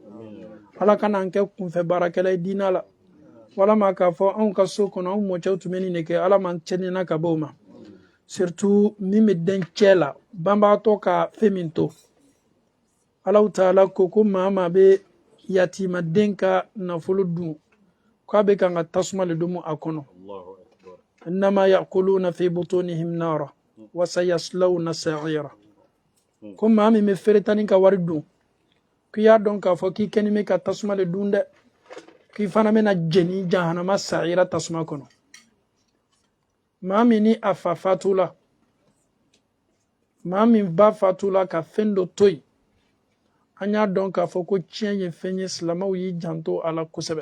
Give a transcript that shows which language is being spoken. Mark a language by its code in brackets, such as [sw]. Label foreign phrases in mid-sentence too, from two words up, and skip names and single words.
[bm] Ala kana an kɛ kunfɛ baarakɛla ye diina la. Walama k'a fɔ anw ka so kɔnɔ anw mɔcɛw tun bɛ nin de kɛ Ala m'an cɛnina ka bɔ o ma. Surtout min bɛ den cɛ la banbagatɔ ka fɛn min to. [ar] الله تعالى [bm] ko maa maa bɛ yatiimaden ka nafolo dun k'a bɛ kan ka tasuma le domu a kɔnɔ. [ar] إنما يأكلون في بطونهم نارا وسيصلون سعيرا. [bm] Ko maa min bɛ feretani ka wari dun k'i y'a dɔn k'a fɔ k'i kɛni bɛ ka tasuma le dun dɛ. K'i fana bɛna jeni jahanama sa'ira tasuma kɔnɔ. Maa min ni a fa fatula, maa min ba fatula ka fɛn dɔ to yen, an y'a dɔn k'a fɔ ko tiɲɛ ye fɛn ye silamɛw y'i janto a la kosɛbɛ.